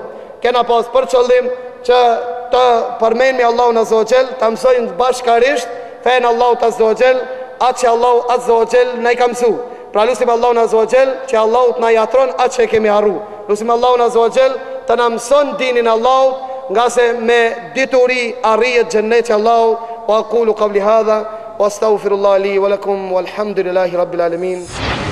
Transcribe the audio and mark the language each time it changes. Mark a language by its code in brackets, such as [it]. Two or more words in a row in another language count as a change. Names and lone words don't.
[sq] Kena pas për qëllim që të përmendim Allahun [ar] عز وجل, [sq] ta mësojmë bashkarisht fen Allahut [ar] عز وجل, [sq] atë që Allahu [ar] عز وجل [sq] na i ka mësuar. Pra lutim Allahun [ar] عز وجل [sq] që Allahu na jatron atë që kemi harruar. Lutim Allahun [ar] عز وجل [sq] të na mëson dinin Allahut, nga se me dituri arrijet xhenneti Allahut. [ar] وأقول قولي هذا وأستغفر الله لي ولكم والحمد لله رب العالمين.